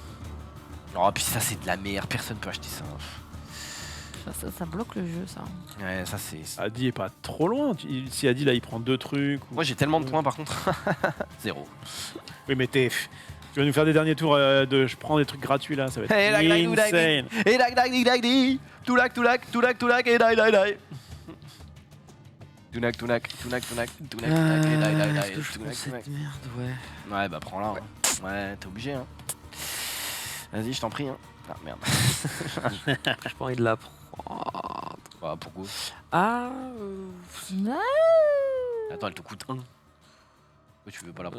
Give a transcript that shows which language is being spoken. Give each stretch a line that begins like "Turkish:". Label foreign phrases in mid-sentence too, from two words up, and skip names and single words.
French: Oh, puis ça, c'est de la merde. Personne peut acheter ça. Ça bloque le jeu, ça. Ouais, ça, c'est. Adi est pas trop loin. Si Adi là il prend 2 trucs. Moi, j'ai tellement de points par contre. 0. Oui, mais t'es. Tu vas nous faire des derniers tours de. Je prends des trucs gratuits là, ça va être
English: Hey, like, insane.
French: Et lag, lag, lag, lag, lag. Toulak, toulak, toulak, toulak, et lag, lag, lag. Tounak, tounak, tounak, tounak, tounak, tounak, et lag, lag, lag, Est-ce que je prends tounak, tounak. cette merde? Ouais. Ouais, bah prends-la. Ouais, ouais t'es obligé. Hein. Vas-y, je t'en prie. Hein. Ah merde. J'ai pas envie de la prendre. Bah, pourquoi Ah. Attends, elle te coûte 1. Pourquoi tu veux pas la prendre